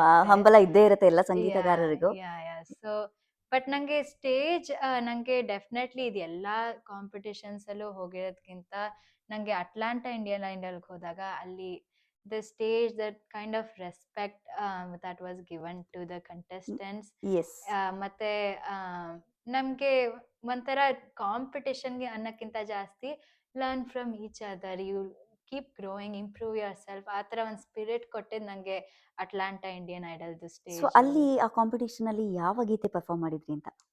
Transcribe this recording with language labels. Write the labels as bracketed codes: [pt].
[kn] ಹಂಬಲ ಇದ್ದೇ ಇರುತ್ತೆ ಎಲ್ಲ ಸಂಗೀತಗಾರರಿಗೂ. ಸೊ ಬಟ್ ನಂಗೆ ಸ್ಟೇಜ್ ನಂಗೆ ಡೆಫಿನೆಟ್ಲಿ ಇದು ಎಲ್ಲಾ ಕಾಂಪಿಟೇಷನ್ಸ್ ಅಲ್ಲೂ ಹೋಗಿರೋದ್ಕಿಂತ ನಂಗೆ ಅಟ್ಲಾಂಟಾ ಇಂಡಿಯನ್ ಐಡಲ್ಗೆ ಹೋದಾಗ ಅಲ್ಲಿ [en] the stage, that kind of respect that was given to the contestants. Yes. [kn] ಮತ್ತೆ ನಮ್ಗೆ ಒಂಥರ ಕಾಂಪಿಟೇಷನ್ಗೆ ಅನ್ನಕ್ಕಿಂತ ಜಾಸ್ತಿ [en] learn from each other, you keep growing, improve yourself, [kn] ಆ ಥರ ಒಂದು ಸ್ಪಿರಿಟ್ ಕೊಟ್ಟಿದ್ದು ನನಗೆ ಅಟ್ಲಾಂಟಾ ಇಂಡಿಯನ್ ಐಡಲ್ದು ಸೊ [en] Stage. [kn] ಅಲ್ಲಿ ಆ ಕಾಂಪಿಟೇಷನ್ ಅಲ್ಲಿ ಯಾವ ಗೀತೆ ಪರ್ಫಾರ್ಮ್ ಮಾಡಿದ್ರಿ ಅಂತ?